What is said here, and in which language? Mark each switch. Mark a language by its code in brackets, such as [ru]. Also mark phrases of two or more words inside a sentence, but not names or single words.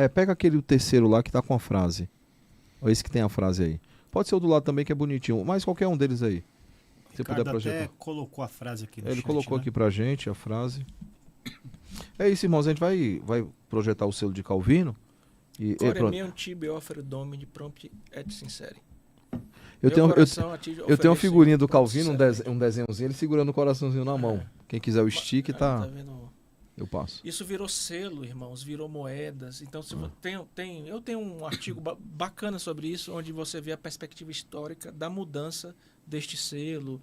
[pt] pega aquele terceiro lá que tá com a frase. Ou esse que tem a frase aí. Pode ser o do lado também que é bonitinho, mas qualquer um deles aí. Se você puder Ricardo projetar. até colocou a frase aqui no Ele chat, colocou né? aqui pra gente a frase. É isso, irmãos. A gente vai projetar o selo de Calvino. E Core pronto. [la] meum tibi offer domini prompt et sincere. [pt] Eu tenho Eu uma figurinha do Calvino, um um desenhozinho, ele segurando o coraçãozinho na mão. Quem quiser o stick, Tá tá. vendo? Eu passo. Isso virou selo, irmãos, virou moedas. Então, se eu tenho um artigo bacana sobre isso, onde você vê a perspectiva histórica da mudança deste selo.